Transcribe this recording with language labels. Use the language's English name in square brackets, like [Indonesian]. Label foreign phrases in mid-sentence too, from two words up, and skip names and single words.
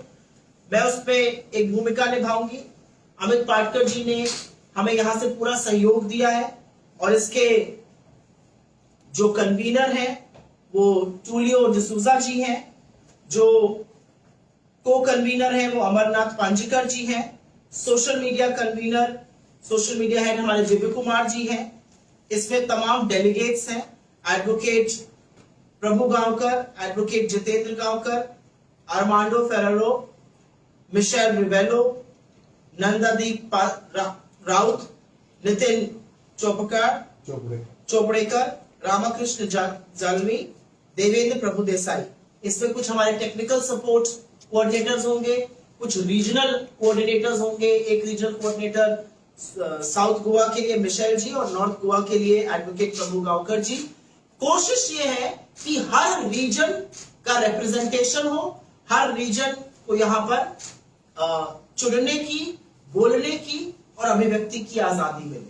[Hindi] मैं उसमें एक भूमिका निभाऊंगी। अमित पाटकर जी ने हमें यहां से पूरा सहयोग दिया है, और इसके जो कन्वीनर हैं वो टूलियो डिसूजा जी हैं, जो को कन्वीनर हैं वो अमरनाथ पांजीकर जी हैं, [English] social media convener, social media head [Hindi] हमारे दिव्य कुमार जी हैं। इसमें तमाम डेलीगेट्स हैं, एडवोकेट प्रभु गांवकर, एडवोकेट जितेंद्र गांवकर, आर्मांडो फेरेरो, मिशेल रिवेलो, नंदादीप राउत, नितिन चोपड़ेकर, रामाकृष्ण जालवी, देवेंद्र प्रभु देसाई। इसमें कुछ हमारे [English] technical support coordinators [Hindi] होंगे, कुछ [English] regional coordinators [Hindi] होंगे। एक [English] regional coordinator [Hindi] साउथ गोवा के लिए मिशेल जी और नॉर्थ गोवा के लिए एडवोकेट प्रभु गांवकर जी। कोशिश ये है कि हर रीजन का रिप्रेजेंटेशन हो, हर रीजन को यहाँ पर चुनने की, बोलने की और अभिव्यक्ति की आजादी मिले।